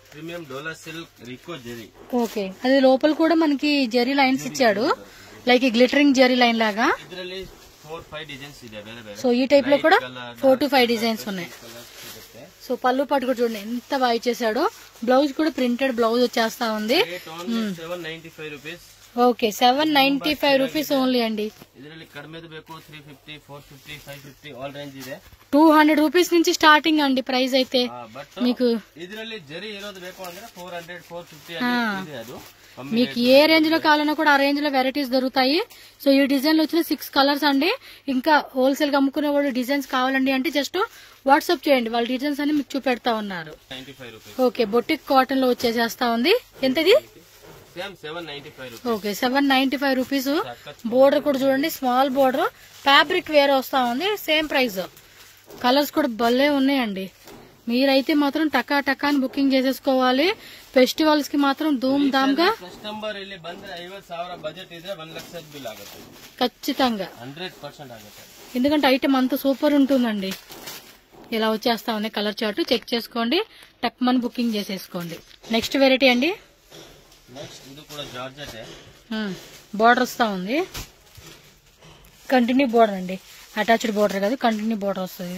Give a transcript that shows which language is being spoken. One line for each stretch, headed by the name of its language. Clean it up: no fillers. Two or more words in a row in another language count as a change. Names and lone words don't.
Telugu: ఓకే, అది లోపల కూడా మనకి జెరీ లైన్స్ ఇచ్చాడు,
English: like glittering
Telugu: జెరీ లైన్ లాగా.
Kannada: 4-5 డిజైన్స్ ಇದೆ.
Telugu: సో ఈ టైప్ లో కూడా 4 to 5 డిజైన్స్ ఉన్నాయి. సో పళ్ళు పాటు కూడా చూడండి ఎంత బాగా ఇచ్చేసాడో. బ్లౌజ్ కూడా
English: printed blouse
Telugu: వచ్చేస్తా ఉంది. 795 రూపీస్. ఓకే, 795
English: rupees only
Telugu: అండి.
Kannada: ಇದರಲ್ಲಿ ಕಡಿಮೆದು ಬೇಕು 350, 450, 550
English: all range
Kannada: ಇದೆ.
Telugu: 200 రూపీస్ నుంచి స్టార్టింగ్ అండి ప్రైస్ అయితే. మీకు
Kannada: ಇದರಲ್ಲಿ ಜರಿ ಇರೋದು ಬೇಕು ಅಂದ್ರೆ 400, 450 ಇದೆ. ಅದು
Telugu: మీకు ఏ రేంజ్ లో కావాలన్నా కూడా ఆ రేంజ్ లో వెరైటీస్ దొరుకుతాయి. సో ఈ డిజైన్ లో వచ్చిన 6 కలర్స్ అండి. ఇంకా హోల్సేల్ గా అమ్ముకునే వాళ్ళు డిజైన్స్ కావాలండి అంటే
English: just WhatsApp
Telugu: చేయండి, వాళ్ళ డిజైన్స్ అన్ని మీకు చూపెడతా ఉన్నారు. ఓకే,
English: boutique cotton
Telugu: లో వచ్చేసేస్తా ఉంది. ఎంతది? ఓకే, 795 రూపీస్. బోర్డర్ కూడా చూడండి,
English: small border,
Telugu: ఫ్యాబ్రిక్ వేరే వస్తా ఉంది.
English: same price.
Telugu: కలర్స్ కూడా భలే ఉన్నాయండి. మీరైతే మాత్రం టకా అని బుకింగ్ చేసేసుకోవాలి. ఫెస్టివల్స్ కి మాత్రం
Hindi: धूम धाम
Telugu: గా
Kannada: కస్టమర్ ಇಲ್ಲಿ ಬಂದ್ರೆ 50,000 ಬಜೆಟ್ ಇದ್ರೆ 1 ಲಕ್ಷ ಬಿಲ್ ಆಗುತ್ತೆ
Telugu: ఖచ్చితంగా.
Kannada: 100% ಆಗುತ್ತೆ.
Telugu: ఎందుకంటే ఐటమ్ అంత సూపర్ ఉంటుందండి. ఇలా వచ్చేస్తా ఉంది
English: color chart.
Telugu: చెక్ చేసుకోండి, టక్మన్ బుకింగ్ చేసేసుకోండి. నెక్స్ట్ వెరైటీ అండి. నెక్స్ట్ ఇది కూడా జార్జెట్. బోర్డర్ వస్తా ఉంది.
English: continue border
Telugu: అండి,
English: attached border
Telugu: కాదు,
English: continue border
Telugu: వస్తుంది.